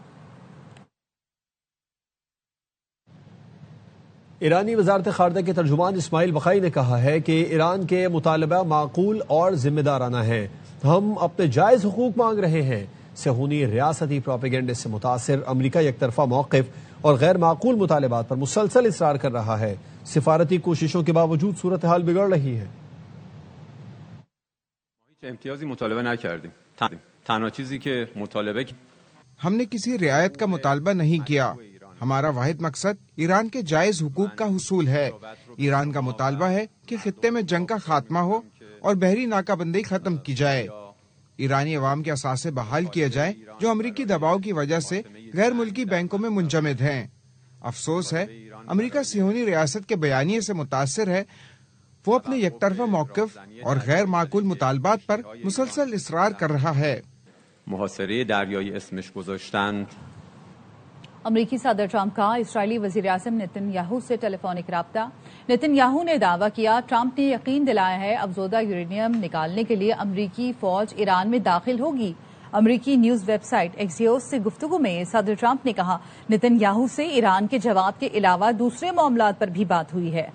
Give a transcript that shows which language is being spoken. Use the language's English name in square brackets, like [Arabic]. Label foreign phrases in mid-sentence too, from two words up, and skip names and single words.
[Urdu] ایرانی وزارت خارجہ کے ترجمان اسماعیل بقائی نے کہا ہے کہ ایران کے مطالبہ معقول اور ذمہ دارانہ ہیں۔ ہم اپنے جائز حقوق مانگ رہے ہیں۔ صہیونی ریاستی پروپیگنڈے سے متاثر امریکہ یک طرفہ موقف اور غیر معقول مطالبات پر مسلسل اصرار کر رہا ہے۔ سفارتی کوششوں کے باوجود صورتحال بگڑ رہی ہے۔ [Persian] امتیازی مطالبه نکردیم. تنها چیزی که مطالبه [Urdu] ہم نے کسی رعایت کا مطالبہ نہیں کیا۔ ہمارا واحد مقصد ایران کے جائز حقوق کا حصول ہے۔ ایران کا مطالبہ ہے کہ خطے میں جنگ کا خاتمہ ہو اور بحری ناکہ بندی ختم کی جائے۔ ایرانی عوام کے اثاثے بحال کیے جائیں جو امریکی دباؤ کی وجہ سے غیر ملکی بینکوں میں منجمد ہیں۔ افسوس ہے امریکہ صہیونی ریاست کے بیانیے سے متاثر ہے۔ وہ اپنے یک طرفہ موقف اور غیر معقول مطالبات پر مسلسل اصرار کر رہا ہے۔ [Persian] محاصره دریایی اسمش گذاشتند۔ [Urdu] امریکی صدر ٹرمپ کا اسرائیلی وزیر اعظم نیتن یاہو سے ٹیلی فونک رابطہ۔ نیتن یاہو نے دعویٰ کیا ٹرمپ نے یقین دلایا ہے افزودہ یورینیم نکالنے کے لیے امریکی فوج ایران میں داخل ہوگی۔ امریکی نیوز ویب سائٹ ایکسیوس سے گفتگو میں صدر ٹرمپ نے کہا نیتن یاہو سے ایران کے جواب کے علاوہ دوسرے معاملات پر بھی بات ہوئی ہے۔